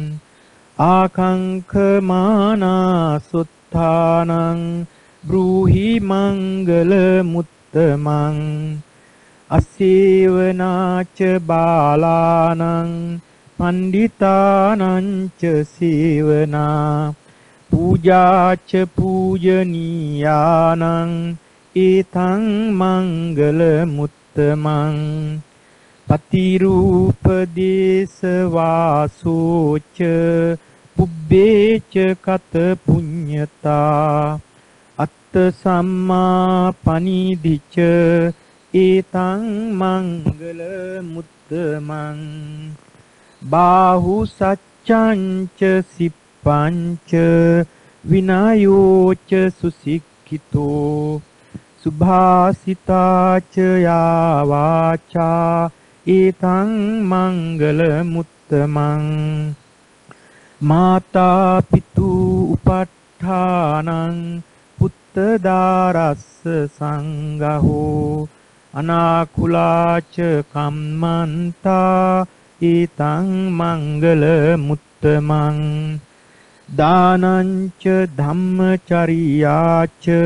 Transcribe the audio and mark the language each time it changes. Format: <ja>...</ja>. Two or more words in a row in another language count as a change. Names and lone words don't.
<pi>ආකංඛමානා සුත්තානං බ්‍රූහි මංගල මුත්තමං අසේවනාච බාලානං පණ්ඩිතානං ච සේවනා පූජාච පූජනීයානං ඒතං මංගල මුත්තමං පතිරූපදේශ වාසෝච පුබ්බේච කත පුඤ්ඤතා අත්ත සම්මා පනිදිච ඒතං මංගල මුත්තමං බාහු සච්ඡංච සිප්පංච විනයෝච සුසික්ඛිතෝ සුභාසිතාච යා වාචා ඒතං මංගල මුත්තමං මාතා පිතු උපට්ඨානං පුත්තදාරස්ස සංඝහෝ අනාකුලාච කම්මන්තා ඒතං මංගල මුත්තමං දානංච ධම්මචරියාච</pi>